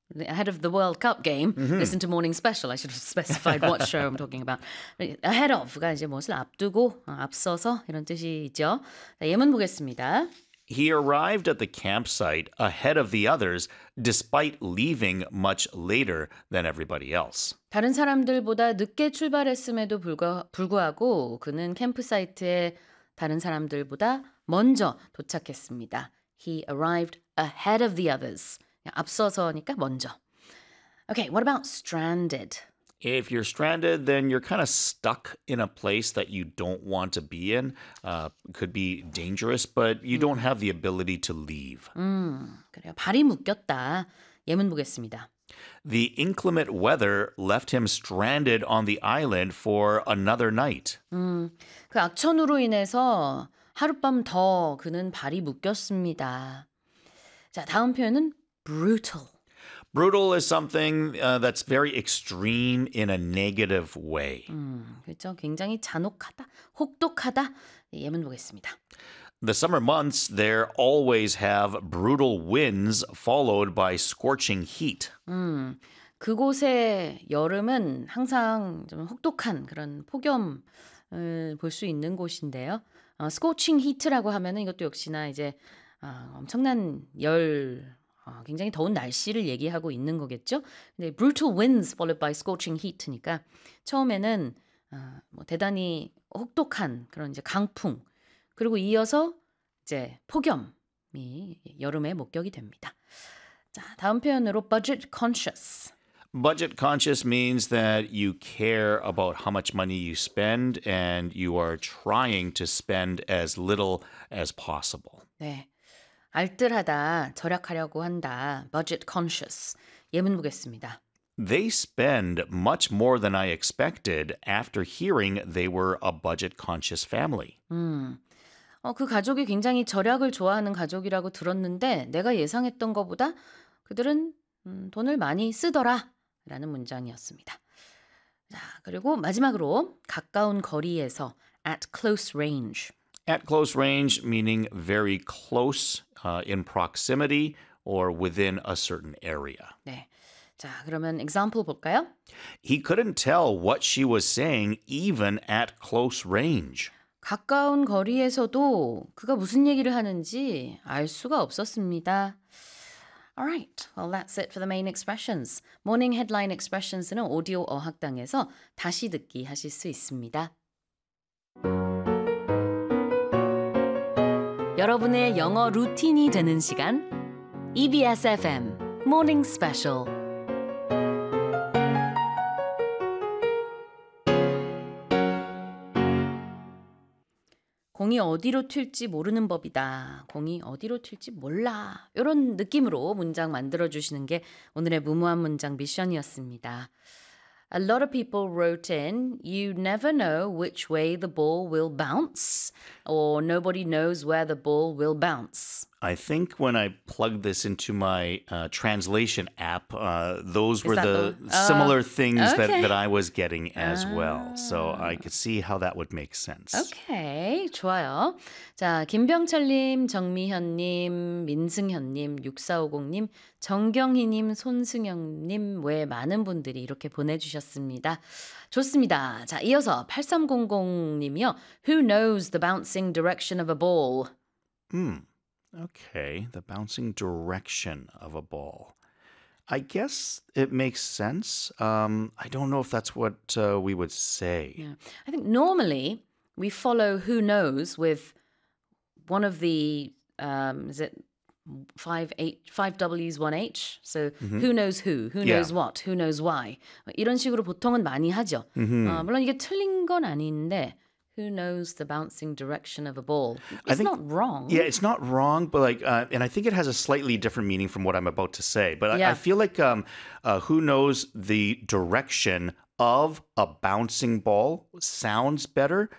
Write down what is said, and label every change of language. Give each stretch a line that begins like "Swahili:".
English: Ahead of the World Cup game, listen to Morning Special. I should have specified what show I'm talking about.
Korean: Ahead of가 이제 무엇을 앞두고, 앞서서 이런 뜻이죠. 자, 예문 보겠습니다.
English: He arrived at the campsite ahead of the others, despite leaving much later than everybody else.
Korean: 다른 사람들보다 늦게 출발했음에도 불구하고 그는 캠프사이트에 다른 사람들보다 먼저 도착했습니다.
English: He arrived ahead of the others.
Korean: 앞서서니까 먼저.
English: Okay, what about stranded? If you're stranded, then you're kind of stuck in a place that you don't want to be in. Could be dangerous, but you don't have the ability to leave.
Korean: 그래요. 발이 묶였다. 예문 보겠습니다.
English: The inclement weather left him stranded on the island for another night.
Korean: 그 악천후로 인해서 하룻밤 더 그는 발이 묶였습니다. 자, 다음 표현은 brutal.
English: Brutal is something that's very extreme in a negative way.
Korean: 그렇죠. 굉장히 잔혹하다, 혹독하다. 예문 보겠습니다.
English: The summer months there always have brutal winds followed by scorching heat.
Korean: 그곳의 여름은 항상 좀 혹독한 그런 폭염을 볼 수 있는 곳인데요. Scorching heat라고 하면은 이것도 역시나 이제 엄청난 열 굉장히 더운 날씨를 얘기하고 있는 거겠죠. 근데
English: brutal winds followed by scorching heat
Korean: 니까 처음에는 뭐 대단히 혹독한 그런 이제 강풍 그리고 이어서 이제 폭염이 여름에 목격이 됩니다. 자, 다음 표현으로 budget conscious.
English: Budget conscious means that you care about how much money you spend and you are trying to spend as little as possible.
Korean: 네. 알뜰하다, 절약하려고 한다, budget conscious. 예문 보겠습니다.
English: They spend much more than I expected after hearing they were a budget conscious family.
Korean: 그 가족이 굉장히 절약을 좋아하는 가족이라고 들었는데 내가 예상했던 것보다 그들은 돈을 많이 쓰더라 라는 문장이었습니다. 자, 그리고 마지막으로 가까운 거리에서 at close range.
English: At close range, meaning very close in proximity or within a certain area.
Korean: 네, 자 그러면 example 볼까요?
English: He couldn't tell what she was saying even at close range.
Korean: 가까운 거리에서도 그가 무슨 얘기를 하는지 알 수가 없었습니다.
English: All right, well that's it for the main expressions.
Korean: Morning headline expressions는 오디오 어학당에서 다시 듣기 하실 수 있습니다. 여러분의 영어 루틴이 되는 시간 EBS FM Morning Special. 공이 어디로 튈지 모르는 법이다. 공이 어디로 튈지 몰라. 이런 느낌으로 문장 만들어주시는 게 오늘의 무모한 문장 미션이었습니다.
English: A lot of people wrote in, you never know which way the ball will bounce, or nobody knows where the ball will bounce. I think when I plugged this into my translation app, those Is were that the similar things okay. that I was getting as well. So I could see how that would make sense.
Korean: Okay, 좋아요. 자, 김병철님, 정미현님, 민승현님, 6450님, 정경희님, 손승영님 외 많은 분들이 이렇게 보내주셨습니다. 좋습니다. 자, 이어서 8300님이요.
English: Who knows the bouncing direction of a ball? Okay, the bouncing direction of a ball. I guess it makes sense. I don't know if that's what we would say. Yeah. I think normally we follow who knows with one of the, is it 5 W's, 1 H? So who knows who knows what, who knows why.
Korean: 이런 식으로 보통은 많이 하죠. Mm-hmm. 물론 이게 틀린 건 아닌데.
English: Who knows the bouncing direction of a ball? Not wrong. Yeah, it's not wrong, but like, and I think it has a slightly different meaning from what I'm about to say. But I feel like who knows the direction of a bouncing ball sounds better.